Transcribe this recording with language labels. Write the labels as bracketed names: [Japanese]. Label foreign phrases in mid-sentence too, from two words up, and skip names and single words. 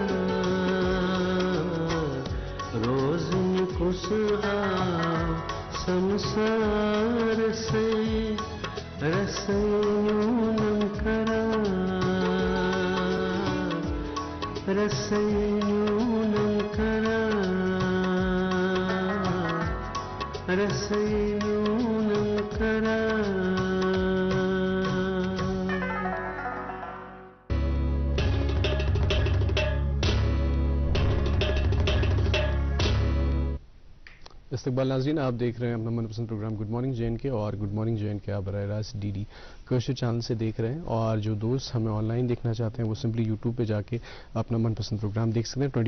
[Kashmiri] روزن کس سمسار سے رسن یونم کرا رسن یونم کرا رسن یونم کرا [Urdu] استقبال ناظرین، آپ دیکھ رہے ہیں اپنا من پسند پروگرام گڈ مارننگ جے این کے، اور گڈ مارننگ جے این کے آپ براہ راست ڈی ڈی کوشر چینل سے دیکھ رہے ہیں، اور جو دوست ہمیں آن لائن دیکھنا چاہتے ہیں وہ سمپلی یوٹیوب پہ جا کے اپنا من پسند پروگرام دیکھ سکتے ہیں۔